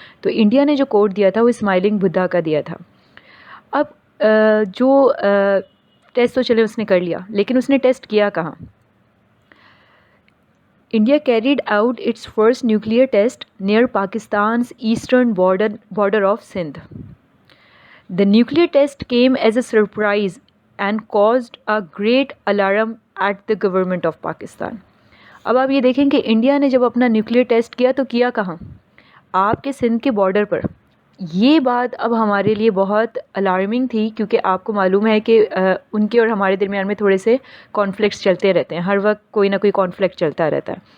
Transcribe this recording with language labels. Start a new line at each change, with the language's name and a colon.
Urdu: تو انڈیا نے جو کوڈ دیا تھا وہ اسمائلنگ بدھا کا دیا تھا. اب جو ٹیسٹ تو چلے اس نے کر لیا، لیکن اس نے ٹیسٹ کیا کہاں؟
English: India carried out its first nuclear test near Pakistan's eastern border of Sindh. The nuclear test came as a surprise and caused a great alarm at the government of Pakistan.
Urdu: اب آپ یہ دیکھیں کہ انڈیا نے جب اپنا نیوکلیئر ٹیسٹ کیا تو کیا کہاں؟ آپ کے سندھ کے بارڈر پر. یہ بات اب ہمارے لیے بہت الارمنگ تھی، کیونکہ آپ کو معلوم ہے کہ ان کے اور ہمارے درمیان میں تھوڑے سے کانفلکٹس چلتے رہتے ہیں، ہر وقت کوئی نہ کوئی کانفلکٹ چلتا رہتا ہے.